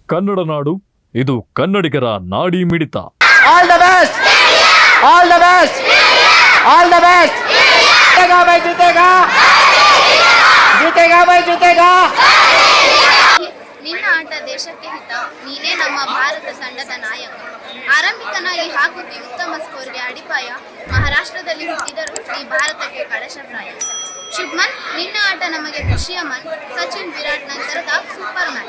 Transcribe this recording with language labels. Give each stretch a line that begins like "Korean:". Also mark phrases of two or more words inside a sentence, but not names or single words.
Kannada: ಕನ್ನಡ ನಾಡು, ಇದು ಕನ್ನಡಿಗರ ನಾಡಿ ಮಿಡಿತ.
English: All the best, all the best, all the best.
Hindi: जीतेगा भाई, जीतेगा, जीतेगा भाई, जीतेगा.
Kannada: ನಿನ್ನ ಆಟ ದೇಶಕ್ಕೆ ಹಿತ, ನೀನೇ ನಮ್ಮ ಭಾರತ ತಂಡದ ನಾಯಕ. ಆರಂಭಿಕನಾಗಿ ಹಾಕುತ್ತಿ ಉತ್ತಮ ಸ್ಕೋರ್ಗೆ ಅಡಿಪಾಯ. ಮಹಾರಾಷ್ಟ್ರದಲ್ಲಿ ಹುಟ್ಟಿದರೂ ಈ ಭಾರತಕ್ಕೆ ಕಳಶಪ್ರಾಯ. ಶುಭ್ಮನ್, ನಿನ್ನ ಆಟ ನಮಗೆ ಖುಷಿಯ ಮನ್. ಸಚಿನ್, ವಿರಾಟ್ ನಂತರದ ಸೂಪರ್ ಮ್ಯಾನ್.